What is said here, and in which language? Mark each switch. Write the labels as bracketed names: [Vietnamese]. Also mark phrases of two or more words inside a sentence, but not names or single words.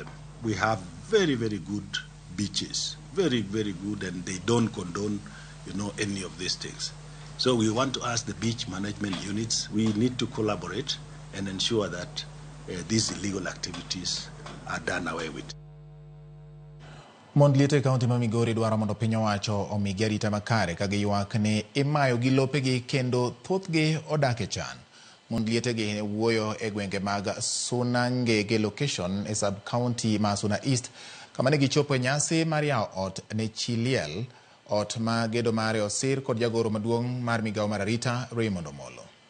[English] We have very, very good beaches, very, very good, and they don't condone, any of these things. So we want to ask the beach management units, we need to collaborate and ensure that these illegal activities are done away with. [Luo (Kenya and Tanzania)] Mondliete kaunti ma Migori dwaro mondo piny owacho omigi arita makare ka giywak ni imayo gi lopegi kendo thothgi odak e chan. Mondliete gi wuoyo e gwenge mag Sunangege location e [English] sub county [Luo (Kenya and Tanzania)] ma Suna East kama ne gichopo e nyasi mar yawo ot ne Chiliel, ot ma gedo mare osir kod jagoro maduong' mar migawo mar arita Raymond Omolo.